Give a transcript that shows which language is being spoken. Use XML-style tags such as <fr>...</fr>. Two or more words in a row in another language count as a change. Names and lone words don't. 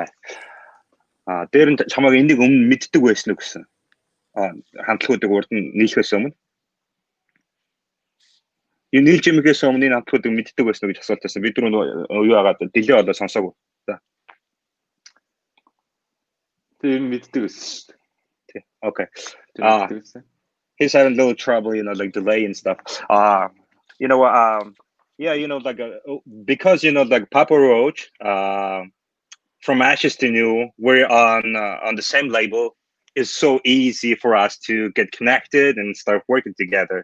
<mn>Дээр нь чамайг энийг өмнө мэддэг байсан уу гэсэн. Хамтлагуудыг урд нь нийлхээс өмнө. Юу нийлж юмгээс өмнө энэ хамтлагуудыг мэддэг байсан уу гэж асуулт байсан. Бид түрүү юу яагаад дэлээ болоо сонсоогүй. За. Тэр мэддэг байсан шүү дээ.</mn> <en>Okay. He's having a little trouble, like delay and stuff. Yeah, like because like Papa Roach, From Ashes to New, we're on the same label. It's so easy for us to get connected and start working together.</en>